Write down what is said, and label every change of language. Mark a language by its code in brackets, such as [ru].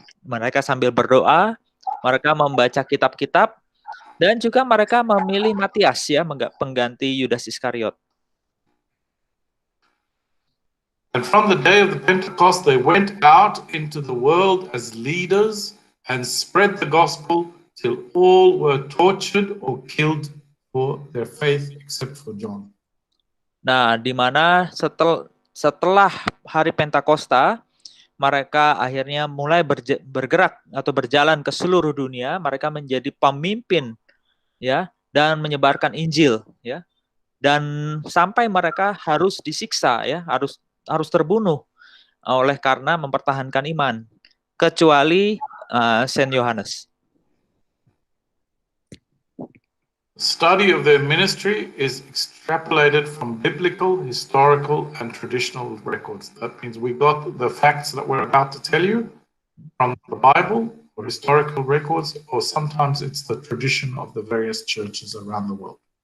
[id] Mereka sambil berdoa, mereka membaca kitab-kitab, dan juga mereka memilih Matias, ya, pengganti Yudas Iskariot. [en] And from the day of the Pentecost, they went out into the world as leaders and spread the gospel till all were tortured or killed for their faith, except for John. [id] Nah, di mana setelah hari Pentakosta, mereka akhirnya mulai bergerak atau berjalan ke seluruh dunia. Mereka menjadi pemimpin, ya, dan menyebarkan Injil, ya. Dan sampai mereka harus disiksa, ya, harus terbunuh oleh karena mempertahankan iman, kecuali Saint Yohanes. [en] Study of their ministry is extrapolated from biblical, historical, and traditional records. That means we got the facts that we're about to tell you from the Bible or historical records, or sometimes it's the tradition of the various churches around the world.